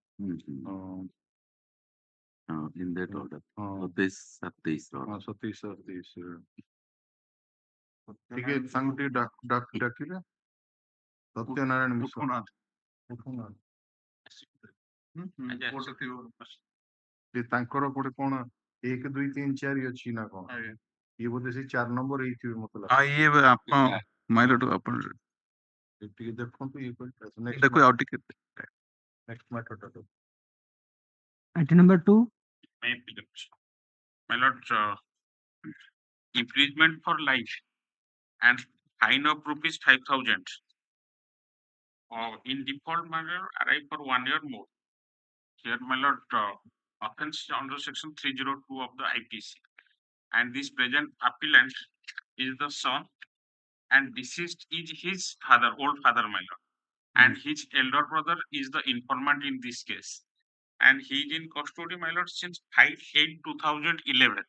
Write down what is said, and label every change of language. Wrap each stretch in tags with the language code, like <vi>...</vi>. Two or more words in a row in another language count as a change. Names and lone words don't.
<en>in that order</en> <or>ହଁ 27 27 ଟିକେ ତାଙ୍କୁ ଟିକେ ଡାକିଲେ ସତ୍ୟନାରାୟଣ ମିଶ୍ର ତାଙ୍କର ଗୋଟେ କଣ 1 2 3 4 ଅଛି ନା କଣ ଇଏ ବୋଧେ ସେ 4 ନମ୍ବର ହେଇଥିବେ ମତେ ଲାଗୁଛି ଇଏ ଆପଣ ମାଇଲଟ ଆପଣ ଟିକେ ଦେଖନ୍ତୁ ଇଏ କରି ଦେଖୁ ଆଉ ଟିକେ</or> <en>next matter Item number 2. My lord, imprisonment for life and fine of rupees 5,000 in default manner arrive for 1 year more. Here, my lord, offense under section 302 of the IPC and this present appellant is the son, and deceased is his father, old father, my lord, and his elder brother is the informant in this case, and he is in custody, my lord, since 5/8/2011.</en>